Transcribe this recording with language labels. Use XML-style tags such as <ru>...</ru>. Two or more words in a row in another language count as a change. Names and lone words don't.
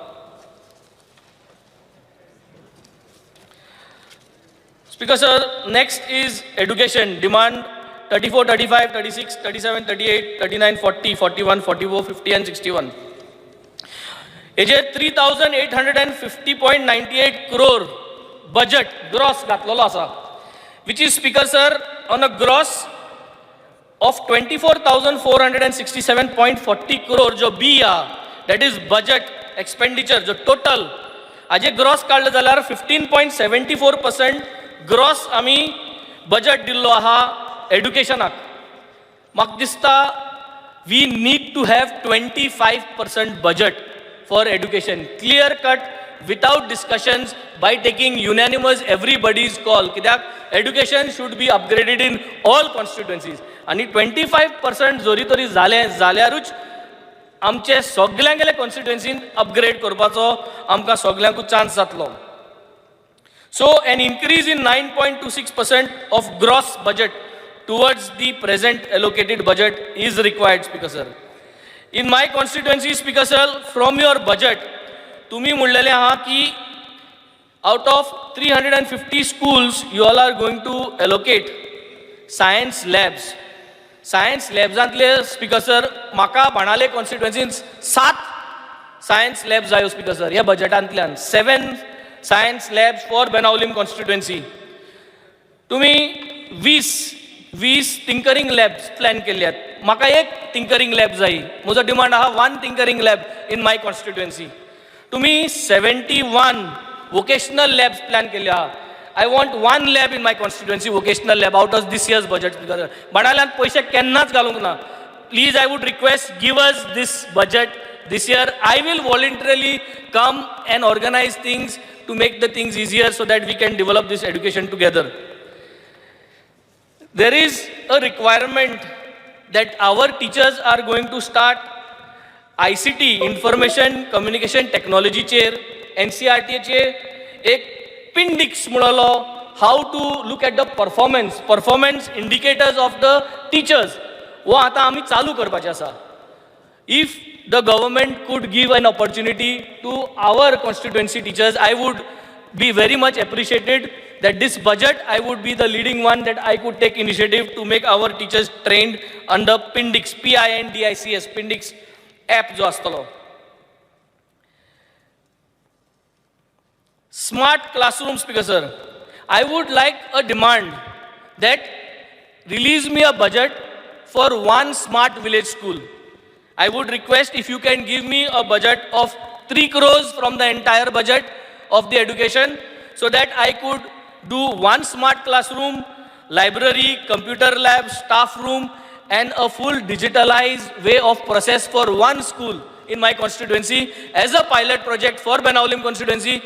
<en>Speaker sir, next is education. डिमांड 34, 35, 36, 37, 38, 39, 40, 41, 44, 50 and 61.</en> <kok>हेजेर 3,850.98</kok> <en>crore budget gross</en> <kok>घातलेलो आसा,</kok> <en>which is speaker sir on a gross of 24,467.40 crore</en> <kok>जो बी आहा,</kok> <en>that is budget expenditure जो total हाजे ग्रॉस काडले जाल्यार 15.74% ग्रॉस आमी बजट दिल्लो आहा एड्युकेशनाक.</en> <kok>म्हाका दिसता</kok> <en>we need to have 25% budget for education, clear cut without discussions, by taking unanimous everybody's call. कित्याक education should be upgraded in all constituencies.</en> <kok>आणि 25% जोरी तरी जाल्यारूच आमचे सगळ्यांगेले कॉन्स्टिट्युएन्सीन अपग्रेड करपाचो आमकां सगळ्यांकूच चान्स जातलो.</kok> <en>So an increase in 9.26% of gross budget towards the present allocated budget is required, Speaker Sir. In my constituency, Speaker Sir, from your budget,</en> <kok>तुम्ही म्हणलेले आहा की</kok> <en>out of 350 schools, you all are going to allocate science labs. Science labsantले Speaker Sir,</en> <kok>म्हाका बाणाले</kok> <en>constituencies 7 science labs जायो Speaker Sir,</en> <kok>ह्या बजेटांतल्यान</kok> <en>7 science labs for Benaulim constituency.</en> <kok>तुम्ही 20</kok> <en>tinkering labs</en> <kok>प्लॅन केल्यात. म्हाका एक</kok> <en>tinkering lab</en> <kok>जाय. म्हजो डिमांड आहा</kok> <en>1 tinkering lab in my constituency.</en> <kok>तुम्ही 71</kok> <en>vocational labs</en> <kok>प्लॅन केल्या.</kok> <en>I want 1 lab in my constituency, vocational lab, out of this year's budget.</en> <kok>बाणाल्यान पैसे केन्नाच घालूंक ना.</kok> <en>Please, I would request, give us this budget this year. I will voluntarily come and organize things to make the things easier so that we can develop this education together. There is a requirement that our teachers are going to start ICT, Information Communication Technology चेर, NCERT</en> <kok>चेर एक</kok> <en>appendix म्हणलो, how to look at the performance indicators of the teachers.</en> <kok>वो आतां आमी चालू करपाचें आसा.</kok> <en>If the government could give an opportunity to our constituency teachers, I would be very much appreciated that this budget, I would be the leading one that I could take initiative to make our teachers trained under PINDIX, PINDICS, PINDIX app</en> <kok>जो आसतलो.</kok> <en>Smart classroom, Speaker sir. I would like a demand that release me a budget for one smart village school. I would request if you can give me a budget of 3 crores from the entire budget of the education so that I could do one smart classroom, library, computer lab, staff room and a full digitalized way of process for one school in my constituency as a pilot project for Benaulim constituency.</en>